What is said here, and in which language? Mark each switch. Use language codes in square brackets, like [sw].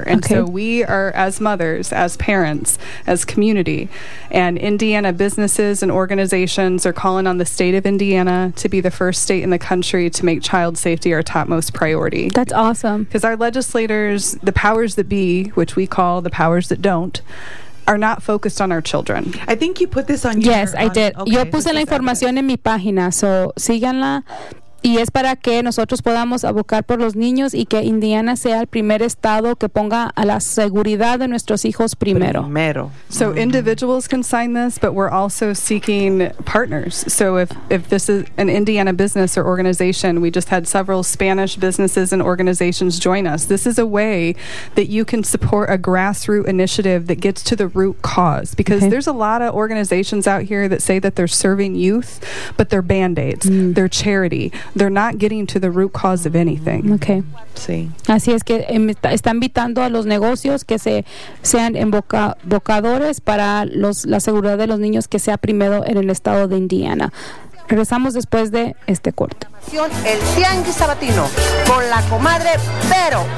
[en] And okay. So we are, as mothers, as parents, as community, and Indiana businesses and organizations are calling on the state of Indiana to be the first state in the country to make child safety our topmost priority. That's awesome. Because our legislators, the powers that be, which we call the powers that don't, are not focused on our children. I think you put this on your... Yes, I did. Okay. [es] Yo puse la información en mi página, so síganla. Y es para que nosotros podamos abocar por los niños y que Indiana sea el primer estado que ponga a la seguridad de nuestros hijos primero. Primero. [en] So mm-hmm. individuals can sign this, but we're also seeking partners. So if this is an Indiana business or organization, we just had several Spanish businesses and organizations join us. This is a way that you can support a grassroots initiative that gets to the root cause. Because okay. there's a lot of organizations out here that say that they're serving youth, but they're Band-Aids. Mm. They're charity. They're not getting to the root cause of anything. Okay. [es] Sí. Así es que está invitando a los negocios que sean embocadores para la seguridad de los niños, que sea primero en el estado de Indiana. Regresamos después de este corte. El Tianguis Sabatino con la comadre Vero.